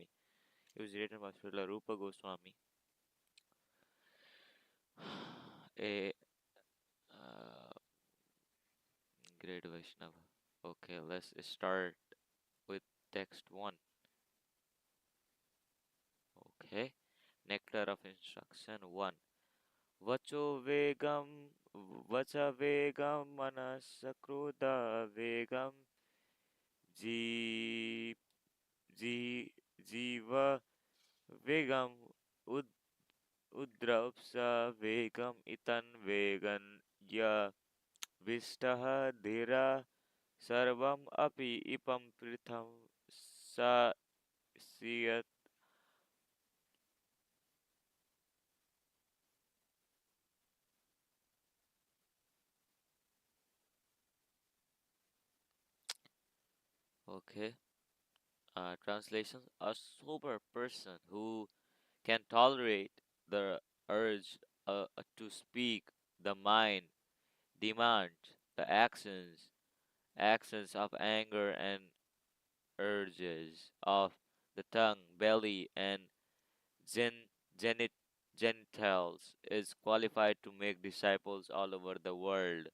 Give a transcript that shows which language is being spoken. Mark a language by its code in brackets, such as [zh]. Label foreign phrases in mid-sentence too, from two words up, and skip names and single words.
[en] It was written by Srila Rupa Goswami, a great Vaishnava. Okay, let's start with text 1. Okay, Nectar of Instruction 1. [sa] वाचो-वेगम्, वाच-वेगम्, मनसः क्रोध-वेगं, जि, जि, जिह्वा-वेगम्, उदर-उपस्थ-वेगम्, एतान् वेगान्, य विषहेत धीरः, सर्वाम् अपीमां पृथिवीं शिष्यात्. [en] Okay. Translation: a sober person who can tolerate the urge to speak, the mind, demand, the actions of anger and urges of the tongue, belly, and gen, genit, genitals is qualified to make disciples all over the world.